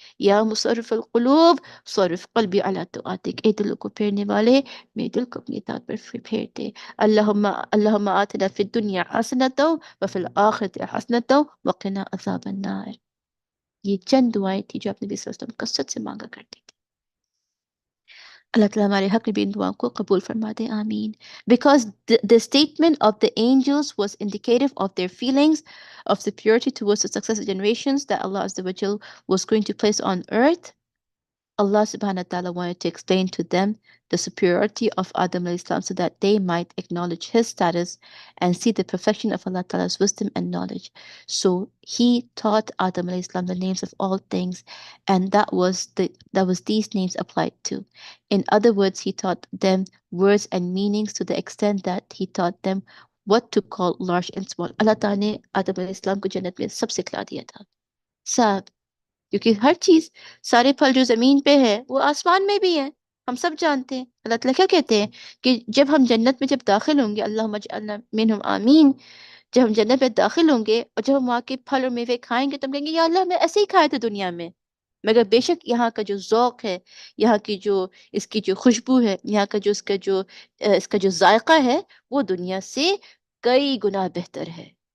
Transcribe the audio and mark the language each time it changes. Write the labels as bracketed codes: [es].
[ar] یا مصرف القلوب صرف قلبی علی طاعتک، [ur] اے دلوں کو پھیرنے والے میرے دل کو اپنی اطاعت پر پھیر دے. [ar] اللہم آتنا فی الدنیا حسنۃ وفی الآخرۃ حسنۃ وقنا عذاب النار. [ur] یہ چند دعائیں تھی جو آپ نبی صلی اللہ علیہ وسلم کثرت سے مانگا کرتے تھے. اللہ تعالیٰ ہمارے حق میں بھی ان دعاؤں کو قبول فرما دے. آمین. [en] Because the statement of the angels was indicative of their feelings of superiority towards the successive generations that Allah Azza wa Jal was going to place on earth. Allah subhanahu wa ta'ala wanted to explain to them the superiority of Adam alayhi salam so that they might acknowledge his status and see the perfection of Allah ta'ala's wisdom and knowledge. So he taught Adam alayhi salam the names of all things, and that was these names applied to. In other words, he taught them words and meanings to the extent that he taught them what to call large and small. [ur] Allah ta'ala نے آدم علیہ السلام کو جنت میں سب سکھلا دیا تھا، سب. کیونکہ ہر چیز، سارے پھل جو زمین پہ ہے وہ آسمان میں بھی ہے، ہم سب جانتے ہیں. اللہ تعالیٰ کیا کہتے ہیں کہ جب ہم جنت میں جب داخل ہوں گے، [ar] اللہم اجعلنا منہم [ur] آمین، جب ہم جنت میں داخل ہوں گے اور جب ہم وہاں کے پھل اور میوے کھائیں گے تو ہم کہیں گے یا اللہ ہم نے ایسے ہی کھائے تھے دنیا میں، مگر بے شک یہاں کا جو ذوق ہے، یہاں کی جو اس کی جو خوشبو ہے، یہاں کا جو اس کا جو ذائقہ ہے وہ دنیا سے کئی گنا بہتر ہے.